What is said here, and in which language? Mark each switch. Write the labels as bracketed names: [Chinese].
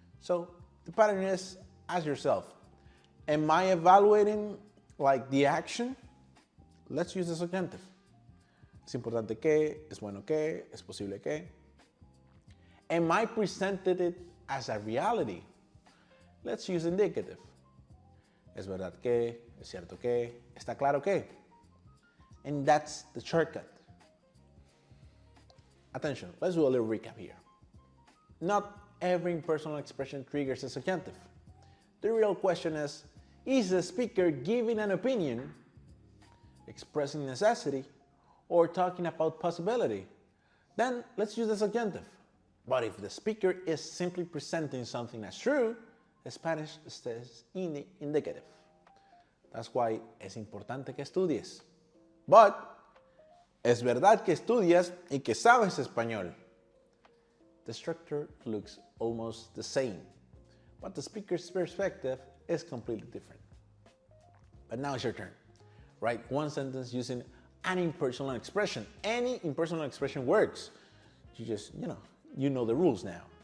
[English] So the pattern is, ask yourself, am I evaluating like the action? Let's use the subjunctive. [Spanish] Es importante que, es bueno que, es posible que. [English] Am I presented it as a reality? Let's use indicative. [Spanish] Es verdad que, es cierto que, está claro que. [English] And that's the shortcut. Attention, let's do a little recap here. Not every impersonal expression triggers a subjunctive. The real question is the speaker giving an opinion, expressing necessity, or talking about possibility? Then let's use the subjunctive. But if the speaker is simply presenting something as true, Spanish says in the indicative. That's why [Spanish] es importante que estudies. [English] But [Spanish] es verdad que estudias y que sabes español. [English] The structure looks almost the same, but the speaker's perspective is completely different. But now it's your turn. Write one sentence using an impersonal expression. Any impersonal expression works. You know the rules now.